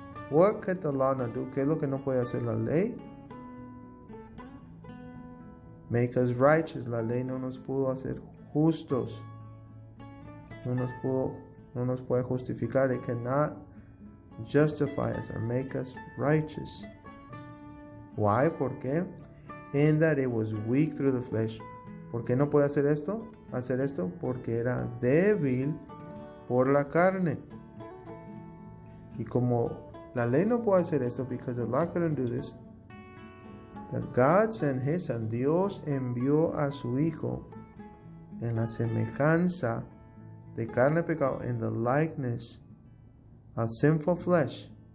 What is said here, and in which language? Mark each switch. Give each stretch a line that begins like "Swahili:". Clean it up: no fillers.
English: What could the law not do?
Spanish: ¿Qué es lo que no puede hacer la ley?
English: Make us righteous.
Spanish: La ley no nos pudo hacer justos. No nos puede justificar.
English: It cannot justify us or make us righteous. Why?
Spanish: ¿Por qué?
English: In that it was weak through the flesh.
Spanish: ¿Por qué no puede hacer esto? Porque era débil por la carne. Y como la ley no puede hacer esto,
English: because the law couldn't do this, that God sent His Son,
Spanish: Dios envió a su Hijo en la semejanza de carne pecado,
English: in the likeness of sinful flesh.